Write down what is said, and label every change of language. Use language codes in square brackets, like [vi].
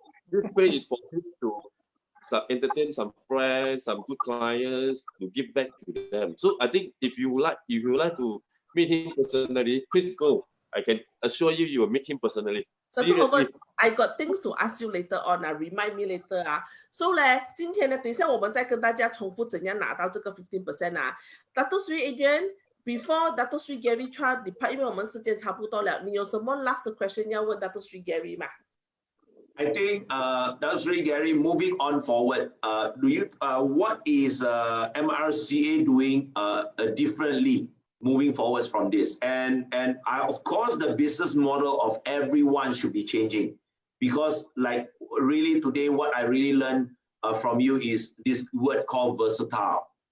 [en] This place is for him to entertain some friends, some good clients, to give back to them. So I think if you would like to meet him personally, please go. I can assure you, you will meet him personally. Seriously. I got things to ask you later on. Remind me later. [zh] So 呢，今天呢，等一下我们再跟大家重复怎样拿到这个 15% Dato Sri Adrian, [en] before Dato Sri Garry Chua depart， [zh] 因为我们时间差不多了，你有什么 [en] last question [zh] 要问 Dato Sri Garry 吗？ [en] I think Dato Sri Garry, moving on forward, what is MRCA doing differently moving forward from this? And of course, the business model of everyone should be changing, because like really today, what I really learned from you is this word called versatile.